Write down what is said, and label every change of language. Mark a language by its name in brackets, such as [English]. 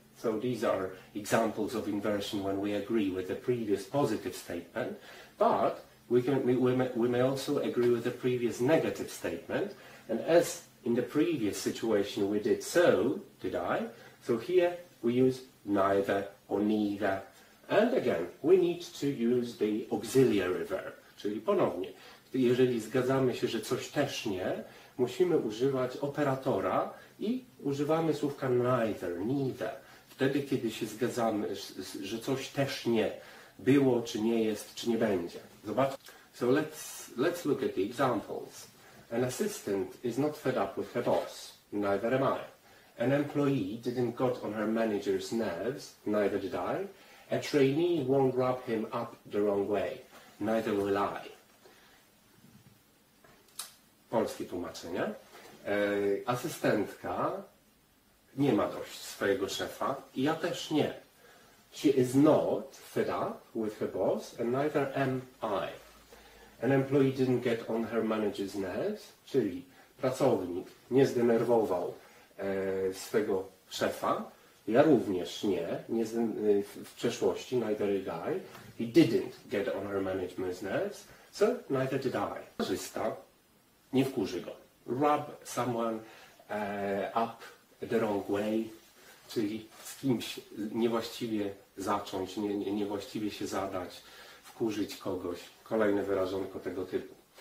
[English] So these are examples of inversion when we agree with the previous positive statement, but we may also agree with the previous negative statement, and as in the previous situation we did so, did I, so here we use neither or neither, and again we need to use the auxiliary verb, [Polish] czyli ponownie, jeżeli zgadzamy się, że coś też nie, musimy używać operatora i używamy słówka [English] neither. [Polish] Wtedy, kiedy się zgadzamy, że coś też nie było, czy nie jest, czy nie będzie. Zobaczcie. [English] So let's look at the examples. An assistant is not fed up with her boss. Neither am I. An employee didn't got on her manager's nerves. Neither did I. A trainee won't rub him up the wrong way. Neither will I. [Polish] Polskie tłumaczenie. Asystentka nie ma dość swojego szefa i ja też nie. [English] She is not fed up with her boss and neither am I. An employee didn't get on her manager's nerves, [Polish] czyli pracownik nie zdenerwował swego szefa, ja również nie w przeszłości, [English] neither did I. He didn't get on her management's nerves, so neither did I. [Polish] Korzysta, nie wkurzy go. [English] Rub someone up the wrong way, [Polish] czyli z kimś niewłaściwie zacząć, niewłaściwie się zadać, wkurzyć kogoś. Kolejne wyrażonko tego typu.